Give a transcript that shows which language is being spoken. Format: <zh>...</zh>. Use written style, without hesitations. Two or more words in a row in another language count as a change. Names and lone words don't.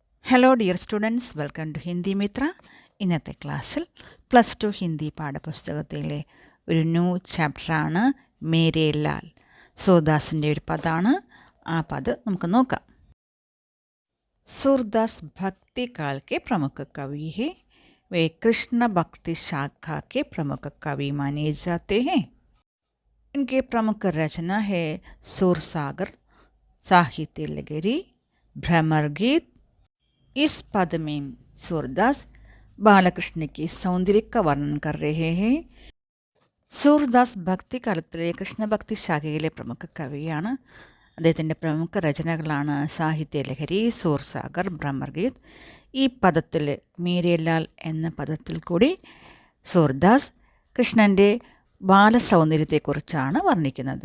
<en>Hello dear students, welcome to</en> <ml>ഹിന്ദി മിത്ര. ഇന്നത്തെ ക്ലാസ്സിൽ +2 ഹിന്ദി പാഠപുസ്തകത്തിലെ ഒരു</ml> <en>new chapter</en> <ml>മേരെ ലാൽ. സൂർദാസിൻ്റെ ഒരു പദമാണ്. ആ പദം നമുക്ക് നോക്കാം.</ml> <hi>सूरदास भक्ति काल के प्रमुख कवि हैं. वे कृष्ण भक्ति शाखा के प्रमुख कवि माने जाते हैं. इनके प्रमुख रचना है सूरसागर, साहित्य लहरी, भ्रमर गीत. इस पद में सूरदास बालकृष्ण की सौंदर्य का वर्णन कर रहे हैं.</hi> <ml>സൂർദാസ് ഭക്തി കാലത്തിലെ കൃഷ്ണഭക്തി ശാഖയിലെ പ്രമുഖ കവിയാണ്. അദ്ദേഹത്തിൻ്റെ പ്രമുഖ രചനകളാണ് സാഹിത്യലഹരി, സൂർസാഗർ, ഭ്രമർഗീത്. ഈ പദത്തിൽ മേരെ ലാൽ എന്ന പദത്തിൽ കൂടി സൂർദാസ് കൃഷ്ണൻ്റെ ബാലസൗന്ദര്യത്തെക്കുറിച്ചാണ് വർണ്ണിക്കുന്നത്.</ml>